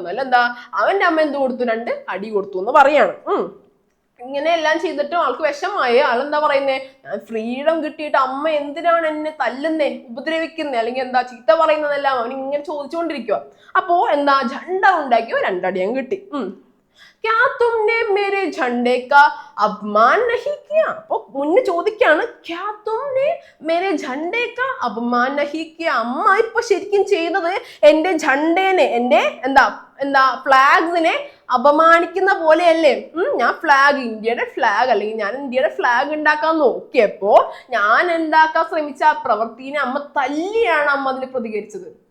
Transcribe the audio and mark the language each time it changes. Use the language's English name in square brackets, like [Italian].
[Malayalam] എന്നല്ല എന്താ, അവന്റെ അമ്മ എന്ത് കൊടുത്തു? 2 അടി കൊടുത്തു എന്ന് പറയാണ്. ഇങ്ങനെയെല്ലാം ചെയ്തിട്ടും ആൾക്ക് വിഷമായി. ആളെന്താ പറയുന്നേ? ഞാൻ ഫ്രീഡം കിട്ടിയിട്ട് അമ്മ എന്തിനാണ് എന്നെ തല്ലുന്നേ, ഉപദ്രവിക്കുന്നേ, അല്ലെങ്കിൽ എന്താ ചീത്ത പറയുന്നതെല്ലാം അവൻ ഇങ്ങനെ ചോദിച്ചുകൊണ്ടിരിക്കുക. അപ്പോ എന്താ, झंडा ഉണ്ടാക്കിയോ 2 അടി അങ്ങ് കിട്ടി. [Hindi] क्या तुमने मेरे झंडे का अपमान नहीं किया? [Malayalam] അപ്പൊ മുന്നേ ചോദിക്കാണ്, [Hindi] क्या तुमने मेरे झंडे का अपमान नहीं किया? [Malayalam] അമ്മ ഇപ്പൊ ശരിക്കും ചെയ്യുന്നത് എന്റെ झंडेനെ, എന്റെ ഫ്ലാഗ്സിനെ അപമാനിക്കുന്ന പോലെയല്ലേ? ഞാൻ ഫ്ലാഗ്, ഇന്ത്യയുടെ ഫ്ലാഗ്, അല്ലെങ്കിൽ ഞാൻ ഇന്ത്യയുടെ ഫ്ലാഗ് ഉണ്ടാക്കാൻ നോക്കിയപ്പോ ഞാൻ ഉണ്ടാക്കാൻ ശ്രമിച്ച ആ പ്രവൃത്തിനെ അമ്മ തല്ലിയാണ് അമ്മ അതിന് പ്രതികരിച്ചത്.